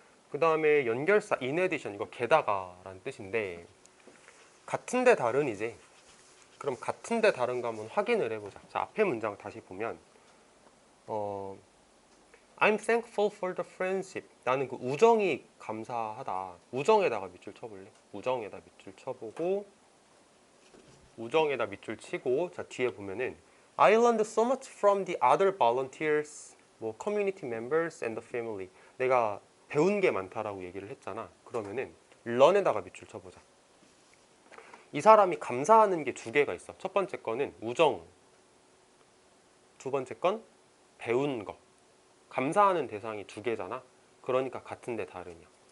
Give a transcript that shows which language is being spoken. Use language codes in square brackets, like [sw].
[ko] 그 다음에 연결사 in addition, 이거 게다가 라는 뜻인데 같은데 다른이지. 그럼 같은데 다른가 한번 확인을 해보자. 자, 앞에 문장 다시 보면 [en] I'm thankful for the friendship. [ko] 나는 그 우정이 감사하다. 우정에다가 밑줄 쳐볼래? 우정에다 밑줄 쳐보고, 우정에다 밑줄 치고, 자, 뒤에 보면은 [en] I learned so much from the other volunteers, 뭐 community members and the family. [ko] 내가 배운 게 많다라고 얘기를 했잖아. 그러면은 learn에다가 밑줄 쳐보자. 이 사람이 감사하는 게 두 개가 있어. 첫 번째 거는 우정, 두 번째 건 배운 거. 감사하는 대상이 두 개잖아. 그러니까 같은데 다르냐.